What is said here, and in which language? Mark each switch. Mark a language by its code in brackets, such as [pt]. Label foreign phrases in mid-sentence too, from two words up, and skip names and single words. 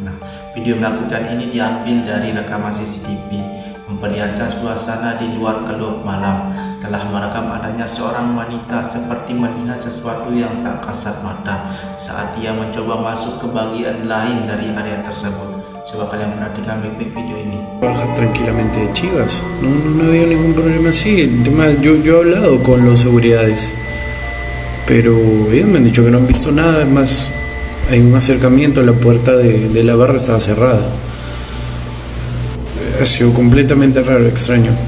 [id] Nah, Video menakutkan ini diambil dari rekaman CCTV, memperlihatkan suasana di luar klub malam. Telah merekam adanya seorang wanita seperti melihat sesuatu yang tak kasat mata saat dia mencoba masuk ke bagian lain dari area tersebut. Coba kalian perhatikan baik-baik video ini. [es] Baja tranquilamente de Chivas, no había ningún problema así. El tema, yo he hablado con los seguridades, pero ellos me han dicho que no han visto nada. Es más, hay un acercamiento, la puerta de la barra estaba cerrada. Ha sido completamente raro, extraño.